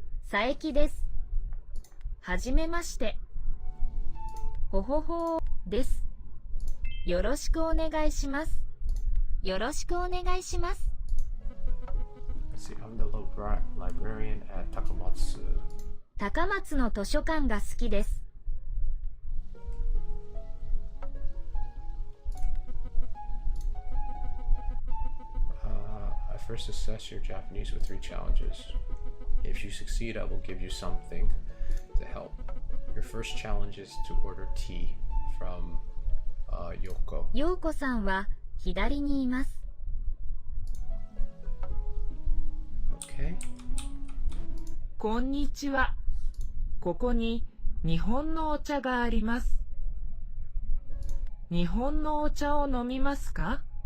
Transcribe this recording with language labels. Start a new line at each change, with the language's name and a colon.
Japanese: 佐伯です。はじめまして。ほほほです。よろしくお願いします。よろしくお願いします。
English: Let's see, I'm the librarian at Takamatsu.
Japanese: 高松の図書館が好きです。
English: I first assess your Japanese with 3 challenges. If you succeed, I will give you something to help. Your first challenge is to order tea from Yoko.
Japanese: 陽子さんは左にいます。
English: Okay.
Japanese: こんにちは。ここに日本のお茶があります。日本のお茶を飲みますか？